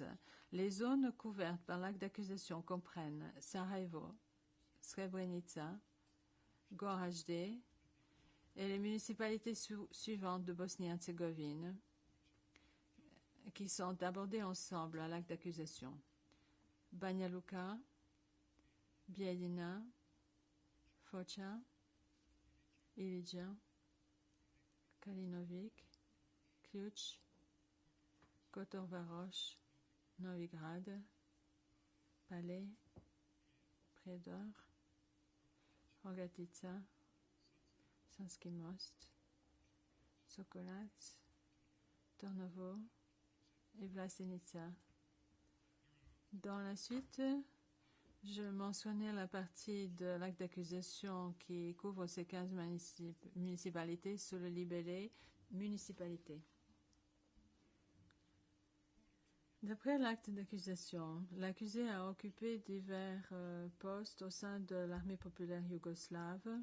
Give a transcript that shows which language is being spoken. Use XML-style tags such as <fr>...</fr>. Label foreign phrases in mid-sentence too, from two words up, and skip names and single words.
<fr>Les zones couvertes par l'acte d'accusation comprennent Sarajevo, Srebrenica, Gorazde et les municipalités suivantes de Bosnie-Herzégovine qui sont abordées ensemble à l'acte d'accusation. Banja Luka, Bijeljina, Foča, Ilidža, Kalinović, Ključ, Kotor Varoš, Novigrad, Palais, Prijedor, Rogatica, Sanski Most, Sokolac, Tornovo et Vlasenica. Dans la suite, je mentionnais la partie de l'acte d'accusation qui couvre ces 15 municipalités sous le libellé municipalité. D'après l'acte d'accusation, l'accusé a occupé divers postes au sein de l'armée populaire yougoslave.</fr>